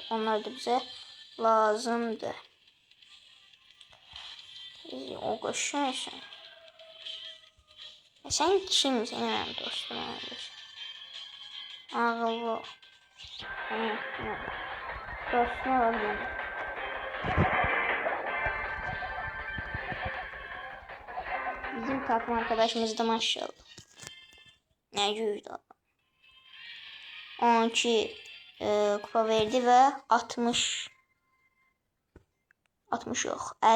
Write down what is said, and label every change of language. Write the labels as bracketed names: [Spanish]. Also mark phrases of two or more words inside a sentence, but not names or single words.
[Azerbaijani] Onlar da bizə lazımdır. O qoşunsun. Sən kimsən mənim dostum? Ağıllı. Dostum olalım. [Turkish] Bizim takım arkadaşımız da maşallah. Ne güzel. 12 kupa verdi ve 60 yok.